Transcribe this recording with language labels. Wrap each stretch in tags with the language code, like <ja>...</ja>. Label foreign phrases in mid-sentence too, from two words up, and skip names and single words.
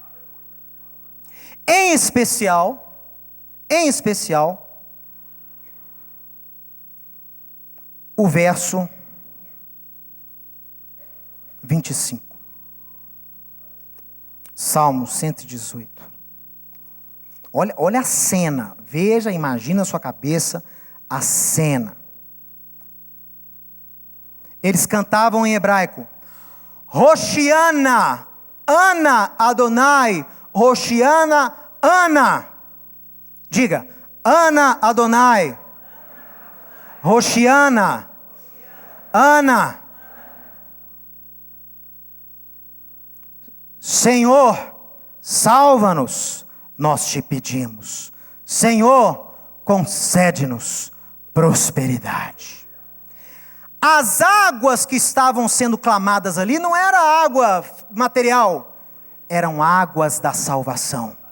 <pt>Em especial, o verso 25. Salmo 118. Olha a cena. Veja, imagina na sua cabeça a cena. Eles cantavam em hebraico:</pt> <he>הושענא, אנא אדני, הושענא, אנא. Diga, אנא אדני, הושענא, Ana.</he> <pt>Senhor, salva-nos, nós te pedimos. Senhor, concede-nos prosperidade. As águas que estavam sendo clamadas ali não era água material, eram águas da salvação.</pt>